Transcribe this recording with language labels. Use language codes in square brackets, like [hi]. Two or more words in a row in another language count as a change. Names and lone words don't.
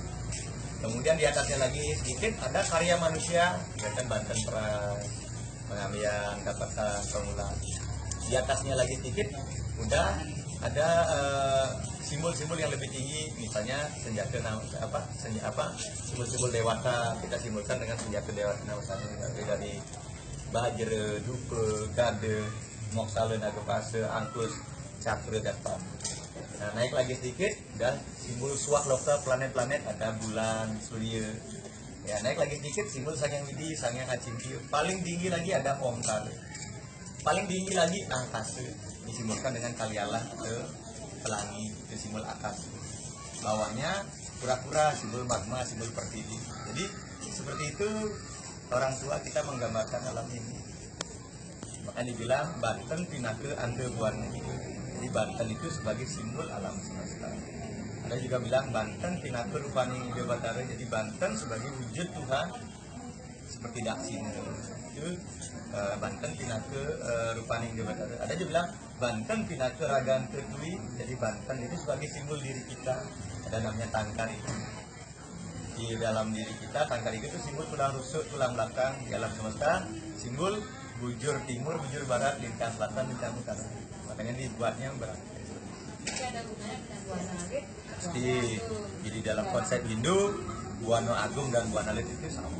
[id] Kemudian di atasnya lagi sedikit ada karya manusia, misalkan Banten Pras, Pengamian, Dapatan, Pengulang. Di atasnya lagi sedikit udah ada simbol-simbol yang lebih tinggi, misalnya senjata simbol-simbol dewata kita simbolkan dengan senjata dewata dari bajra, dupa, gade, moksala, nagapasa, angkus, cakra dan pam. Nah, naik lagi sedikit dan simbol suak lokta planet-planet ada bulan, surya. Ya, naik lagi sedikit simbol Sangyang Widi, Sangyang Acimti. Paling tinggi lagi ada Omkara. Paling tinggi lagi angkasa, disimbolkan dengan kalialah atau pelangi, itu simbol akas. Bawahnya pura-pura, simbol magma, simbol pertiwi. Jadi seperti itu orang tua kita menggambarkan alam ini. Makanya dibilang Banten [ban] pinake ande buana. [id] Jadi Banten itu sebagai simbol alam semesta. Ada juga bilang Banten [ban] pinake rupani ide batara. [id] Jadi Banten sebagai wujud Tuhan seperti Daksina. Itu Banten [ban] pinake rupani ide batara. [id] Ada juga bilang Banten [ban] pinake ragan ketui. [id] Jadi Banten itu sebagai simbol diri kita. Ada namanya tangkar itu. Di dalam diri kita tangkar itu simbol tulang rusuk, tulang belakang di alam semesta. Simbol bujur timur, bujur barat, lintang selatan, lintang utara. Makanya dibuatnya berat. Jadi dalam konsep Hindu, Buana Agung dan Buana Lit itu sama.